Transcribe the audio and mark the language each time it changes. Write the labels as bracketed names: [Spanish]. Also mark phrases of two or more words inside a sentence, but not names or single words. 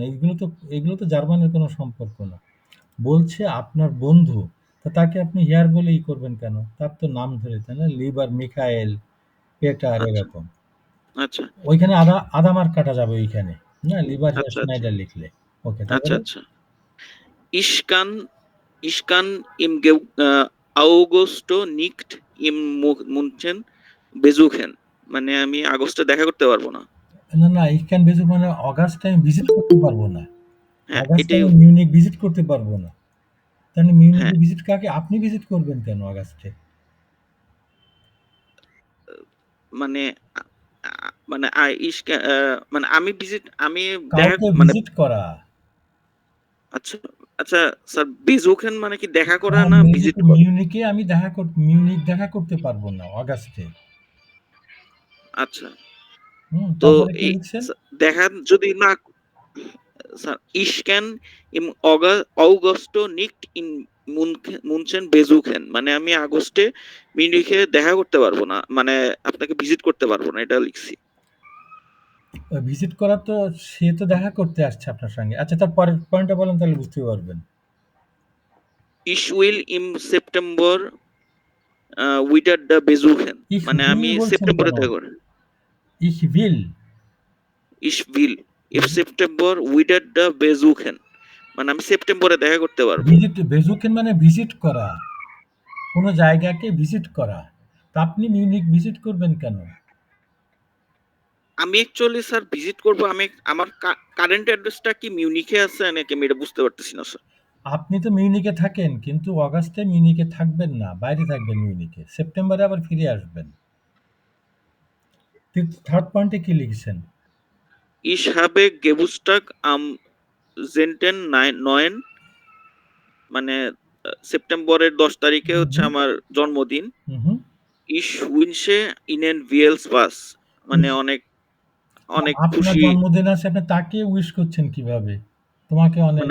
[Bangla] এগুলো তো জার্মানের কোনো সম্পর্ক না। বলছে আপনার বন্ধু, তো তাকে আপনি হেয়ার বলে করবেন কেন? তার তো নাম ধরে, তাই না? লিবার মিখায়েল, পেটার আচ্ছা, এরকম। আচ্ছা, ওইখানে আধা মার্ক কাটা যাবে ওইখানে। না, [German] Lieber Herr [Bangla] আচ্ছা, আচ্ছা, স্নাইডার লিখলে। ওকে, আচ্ছা, তারপরে? আচ্ছা। [German] Ich kann ich kann im Augusto nicht im München besuchen. [Bangla] মানে আমি আগস্টে দেখা করতে পারবো না। না, [German] ich kann besuch [Bangla] মানে অগাস্টে আমি ভিজিট করতে পারবো না। হ্যাঁ, অগাস্টে এটাই। আমি মিউনিক ভিজিট করতে পারবো না। তাহলে হ্যাঁ, মিউনিকে ভিজিট কাকে আপনি ভিজিট করবেন কেন অগাস্টে? মানে আ আ মানে মানে আমি দেখা কাউকে মানে ভিজিট করা। আচ্ছা, আচ্ছা স্যার besuchen মানে কি দেখা করা না ভিজিট করা? মিউনিকে আমি মিউনিক দেখা করতে পারবো না অগাস্টে। আচ্ছা। তো তারপরে কি এই লিখছেন? দেখা যদি না স্যার [German] ich kann im Augusto nicht in München besuchen [Bangla] মানে আমি আগস্টে মিউনিখে দেখা করতে পারবো না। মানে আপনাকে ভিজিট করতে পারবো না, এটা লিখছি। ভিজিট করা তো সে তো দেখা করতে আসছে আপনার সঙ্গে। আচ্ছা, তার পরের পয়েন্টটা বলেন, তাহলে বুঝতে পারবেন। [German] Ich will im September wieder da besuchen Ich [Bangla] মানে [German] will [Bangla] আমি বলছেন সেপ্টেম্বরে কেন? দেখা করব। [German] Ich will। Ich will im হুম। September wieder da besuchen [Bangla] মানে আমি সেপ্টেম্বরে দেখা করতে পারবো। বেজুকেন মানে ভিজিট করা। কোনো জায়গাকে ভিজিট করা। তা আপনি মিউনিক ভিজিট করবেন কেন? আমি অ্যাকচুয়ালি স্যার ভিজিট করব। আমার কারেন্ট অ্যাড্রেসটা কি মিউনিখে আছে নাকি আমি এটা বুঝতে পারতেছি না স্যার। আপনি তো মিউনিকে থাকেন, কিন্তু অগাস্টে মিউনিকে থাকবেন না, বাইরে থাকবেন মিউনিকে। সেপ্টেম্বরে আবার ফিরে আসবেন। থার্ড পয়েন্টে কি লিখছেন? [German] Ich habe Geburtstag am 10. [Bangla] 9 মানে সেপ্টেম্বরের 10 তারিখে হচ্ছে হুম, আমার জন্মদিন। হুম, হুম। [German] Ich wünsche Ihnen viel Spaß [Bangla] মানে অনেক অনেক আপনার খুশি। জন্মদিন আছে, আপনি তাকে উইশ করছেন কিভাবে? তোমাকে অনেক।